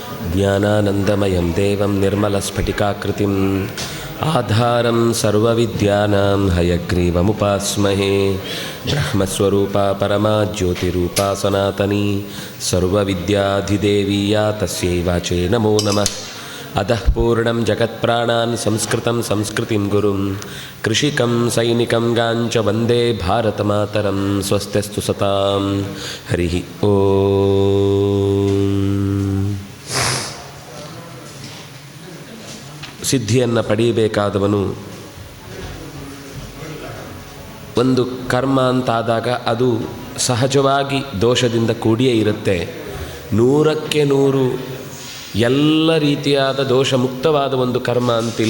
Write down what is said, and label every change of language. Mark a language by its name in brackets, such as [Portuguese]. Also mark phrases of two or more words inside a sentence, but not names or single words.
[Sanskrit] ಜ್ಞಾನಾನಂದಮಯಂ ದೇವಂ ನಿರ್ಮಲಸ್ಫಟಿಕಾಕೃತಿಂ ಆಧಾರಂ ಸರ್ವವಿದ್ಯಾನಾಂ ಹಯಗ್ರೀವಮುಪಾಸ್ಮಹೇ. ಬ್ರಹ್ಮಸ್ವರೂಪಾ ಪರಮಾ ಜ್ಯೋತಿರೂಪಾ ಸನಾತನೀ ಸರ್ವವಿದ್ಯಾಧಿದೇವಿ ಯಾ ತಸ್ಯೈ ವಾಚೇ ನಮೋ ನಮಃ. ಅತಃ ಪೂರ್ಣಂ ಜಗತ್ಪ್ರಾಣಾನ್ ಸಂಸ್ಕೃತಂ ಸಂಸ್ಕೃತಿಂ ಗುರುಂ ಕೃಷಿಕಂ ಸೈನಿಕಂ ಗಾಂಚ ವಂದೇ ಭಾರತಮಾತರಂ. ಸ್ವಸ್ತ್ಯಸ್ತು ಸತಾಂ. ಹರಿ ಓಂ. [Kannada] ಸಿದ್ಧಿಯನ್ನು ಪಡೆಯಬೇಕಾದವನು ಒಂದು ಕರ್ಮ ಅಂತಾದಾಗ ಅದು ಸಹಜವಾಗಿ ದೋಷದಿಂದ ಕೂಡಿಯೇ ಇರುತ್ತೆ. 100ಕ್ಕೆ 100 ಎಲ್ಲ ರೀತಿಯಾದ ದೋಷ ಮುಕ್ತವಾದ ಒಂದು ಕರ್ಮ ಅಂತಿಲ್ಲ.